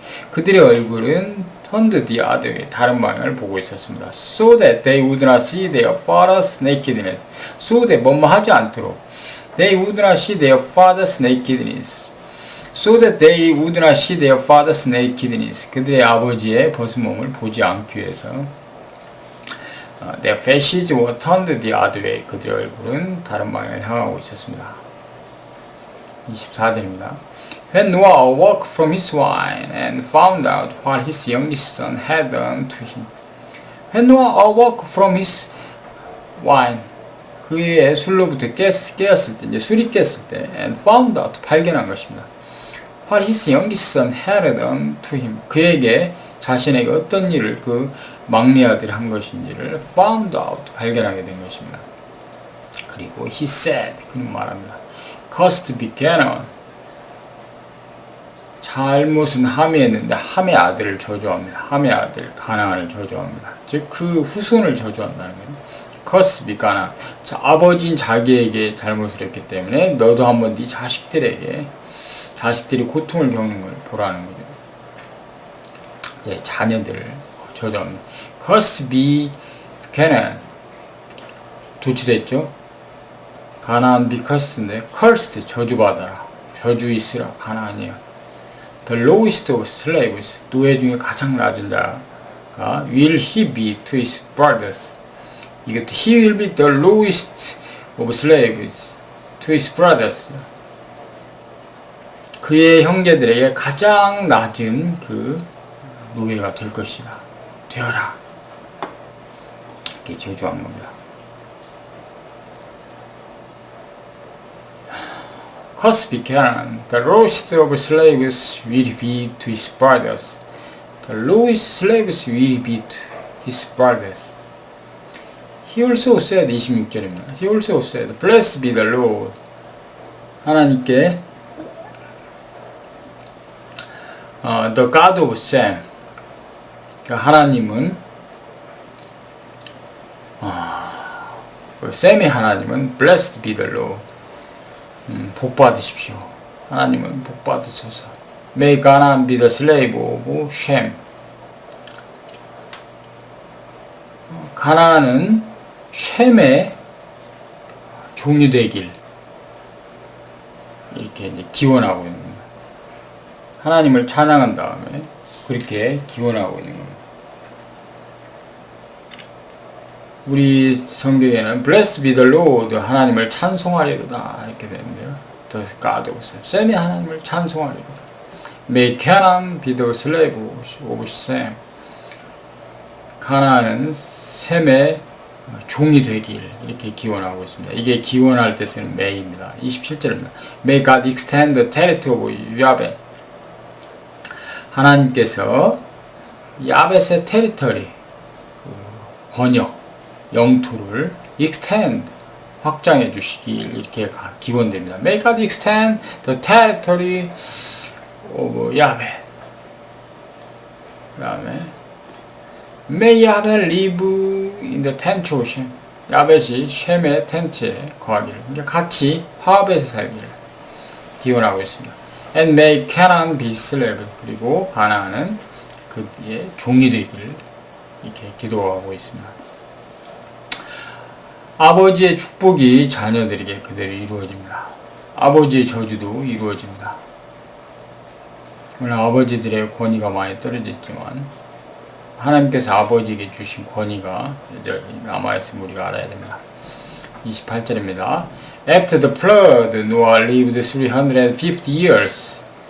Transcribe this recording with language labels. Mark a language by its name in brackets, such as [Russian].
[Korean] 그들의 얼굴은 [English] turned the other way, [Korean] 다른 방향을 보고 있었습니다. [English] So that they would not see their father's nakedness. So that [Korean] 뭐뭐 하지 않도록. [English] They would not see their father's nakedness. So that they would not see their father's nakedness. [Korean] 그들의 아버지의 벗은 몸을 보지 않기 위해서. [English] Their faces were turned the other way. [Korean] 그들의 얼굴은 다른 방향을 향하고 있었습니다. 24절입니다. [English] When Noah awoke from his wine and found out what his youngest son had done to him. When Noah awoke from his wine. [Korean] 그의 술로부터 깨었을 때, 이제 술이 깼을 때, [English] and found out, [Korean] 발견한 것입니다. [English] What his youngest son had done to him. [Korean] 그에게, 자신에게 어떤 일을 그 막내 아들이 한 것인지를 [English] found out, [Korean] 발견하게 된 것입니다. 그리고 [English] he said, [Korean] 그는 말합니다. [English] Cursed be Canaan. [Korean] 잘못은 함이 했는데 함의 아들을 저주합니다. 함의 아들 가나안을 저주합니다. 즉 그 후손을 저주한다는 거예요. [English] 커스 비 가나안. [Korean] 아버지인 자기에게 잘못을 했기 때문에 너도 한번 네 자식들이 고통을 겪는 걸 보라는 거죠. 예, 자녀들을 저주합니다. [English] 커스 비 가나안. [Korean] 도치됐죠? 가나안 비 커스인데 cursed 저주받아라. 저주 있으라. 가나안이에요. [English] The lowest of slaves, [Korean] 노예 중에 가장 낮은 자가 [English] will he be to his brothers. [Korean] 이것도 [English] he will be the lowest of slaves to his brothers. [Korean] 그의 형제들에게 가장 낮은 그 노예가 될 것이다. 되어라. 이렇게 저주한 겁니다. [English] Curse be Canaan, the lowest of slaves will be to his brothers. The lowest slaves will be to his brothers. He also said, [Korean] 26절입니다. [English] He also said, Blessed be the Lord. [Korean] 하나님께 [English] the God of Sam. [Korean] 하나님은 셈의 하나님은 [English] Blessed be the Lord. [Korean] 복 받으십시오. 하나님은 복 받으소서. [English] May Canaan be the slave of Shem. [Korean] 가나안은 셈의 종이 되길 이렇게 이제 기원하고 있는 겁니다. 하나님을 찬양한 다음에 그렇게 기원하고 있는 겁니다. 우리 성경에는 [English] Blessed be the Lord, [Korean] 하나님을 찬송하리로다 이렇게 되는데요. [English] The God of Sam, [Korean] 셈이 하나님을 찬송하리로다. [English] May Canaan be the slave of Sam. [Korean] 가나안은 셈의 종이 되길 이렇게 기원하고 있습니다. 이게 기원할 때 쓰는 may입니다. 27절입니다. [English] May God extend the territory of 야벳. [Korean] 하나님께서 야벳의 테리터리, 번역, 영토를 extend, 확장해 주시길 이렇게 기원됩니다. [English] May God extend the territory of 야벳. 그 다음에 May 야벳 live in the tent of Shem. [Korean] 야벳이 셈의 텐트에 거하기를, 그러니까 같이 화합해서 살기를 기원하고 있습니다. [English] And may Canaan be slave. [Korean] 그리고 가나안은 그의 종이 되기를 이렇게 기도하고 있습니다. 아버지의 축복이 자녀들에게 그대로 이루어집니다. 아버지의 저주도 이루어집니다. 물론 아버지들의 권위가 많이 떨어졌지만 하나님께서 아버지에게 주신 권위가 남아있음을 우리가 알아야 됩니다. 28절입니다. [English] After the flood, Noah lived 350 years.